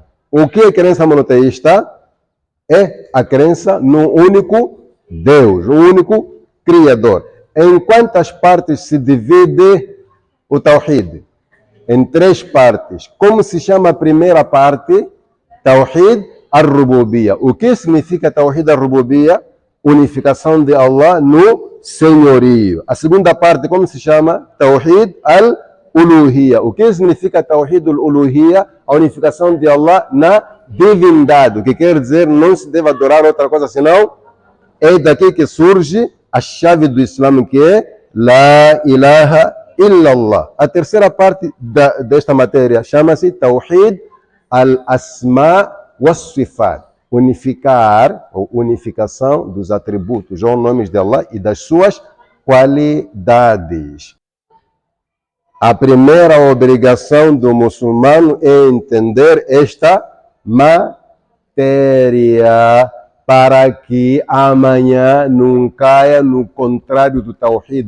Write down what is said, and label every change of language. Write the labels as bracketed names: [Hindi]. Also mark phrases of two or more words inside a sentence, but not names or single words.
[Portuguese] O que é crença monoteísta? É a crença no único Deus, o único Criador. Em quantas partes se divide o Tawhid? Em 3 partes. Como se chama a primeira parte? Tawhid al-Rububiyya. O que significa Tawhid al-Rububiyya? Unificação de Allah no senhorio. A segunda parte, como se chama? Tawhid al-Uluhiyya. O que significa Tawhid al-Uluhiyya? A unificação de Allah na divindade. O que quer dizer, não se deve adorar outra coisa senão é daqui que surge a chave do Islã, que é [Arabic] لا إله إلا الله. [Portuguese] A terceira parte desta matéria chama-se Tawhid al-Asma was-Sifat. Unificar, ou unificação dos atributos ou nomes de Allah e das suas qualidades. A primeira obrigação do muçulmano é entender esta matéria para que amanhã não caia no contrário do Tawhid.